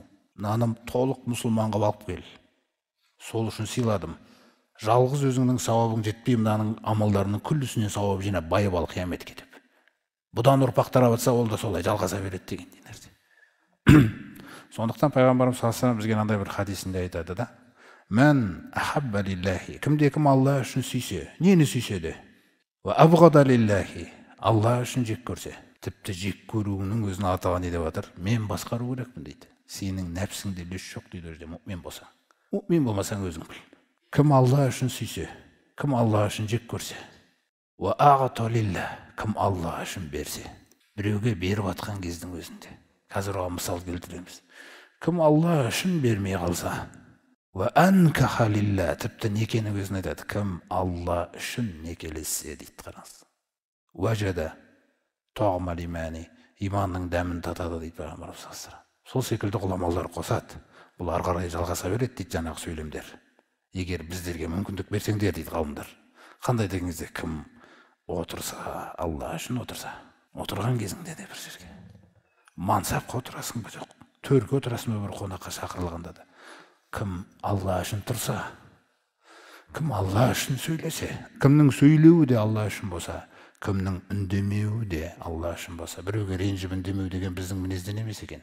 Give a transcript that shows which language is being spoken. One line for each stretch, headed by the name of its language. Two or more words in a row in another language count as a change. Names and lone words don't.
Kazakh: Мынаны толық мұсылман қылып алып кел. Сол үшін сыйладым. Жалғыз өзіңнің сауабың жетпей, мынаның амалдарының күллісінен сауап жинап байып ал қиямет кетіп. Бұдан ұрпақ тарап жатса, ол да солай жалғаса береді дегендей нәрсе. Сондықтан пайғамбарымыз
Arabic: صلى الله عليه وسلم
Kazakh: бізге мынандай бір хадисінде айтады да:
Arabic: "من أحب لله",
Kazakh: кімде-кім Алла үшін сүйсе, нені сүйсе де,
Arabic: "وأبغض لله",
Kazakh: Алла үшін жек көрсе, тіпті жек көруінің өзін атаған не деп жатыр? Мен басқару керекпін дейді. Сенің нәпсіңде үлес жоқ дейді өзде мұъмин болсаң. Мұъмин болмасаң өзің біл. Кім Алла үшін сүйсе, кім Алла үшін жек көрсе,
Arabic: "وأعطى لله",
Kazakh: кім Алла үшін берсе, біреуге беріп атқан кездің өзінде. Қазір оған мысал келтіреміз. Кім Алла үшін бермей қалса,
Arabic: "وأنكح لله",
Kazakh: тіпті некенің өзін айтады. Кім Алла үшін некелессе дейді, қараңыз.
Arabic: "وجد طعم الإيمان",
Kazakh: иманның дәмін татады дейді пайғамбарымыз
Arabic: صلى الله عليه وسلم.
Kazakh: Сол секілді ғұламалар қосады. Бұл ары қарай жалғаса береді дейді жаңағы сөйлемдер. Егер біздерге мүмкіндік берсеңдер дейді ғалымдар. Қандай деген кезде кім отырса, Алла үшін отырса, отырған кезіңде де бір жерге мансапқа отырасың ба, жоқ, төрге отырасың ба, бір қонаққа шақырылғанда да, кім Алла үшін тұрса, кім Алла үшін сөйлесе, кімнің сөйлеуі де Алла үшін болса, кімнің үндемеуі де Алла үшін болса, біреуге ренжіп үндемеу деген біздің мінезден емес екен.